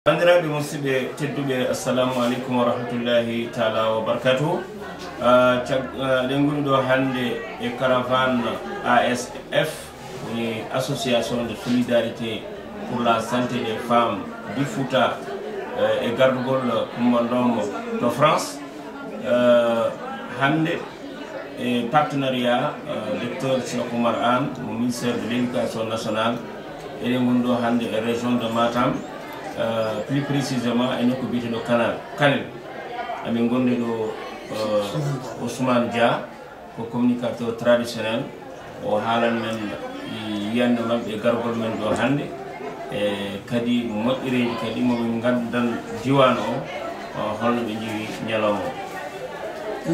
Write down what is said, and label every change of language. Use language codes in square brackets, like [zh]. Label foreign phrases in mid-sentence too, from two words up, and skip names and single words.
[ff] Bandiraɓe musidɓe tedduɓe [ar] assalamu aleykum wa rahmatullahi taala wa barakatuhu. [ff] Ɗen goni ɗo hande e caravane ASF, woni [fr] association de solidarité pour la santé des femmes du Fouta [ff] e gardugol kummandom to France. Hande e [fr] partenariat docteur [ff] Cheikh Oumar Anne mo [fr] ministère de l'éducation nationale [ff] eɗen goni ɗo hande e [fr] région de Matam, plus précisément [ff] e nokku biyeteɗo Kanel. Amin gonɗe ɗo Ousmane Dia ko [fr] communicateur traditionnel, [ff] o haalan men yiyande mabɓe e gargol men ɗo hande e kadi moƴƴireji kadi moɓe gandan diwan o holno ɓe jiwi ñalawma o.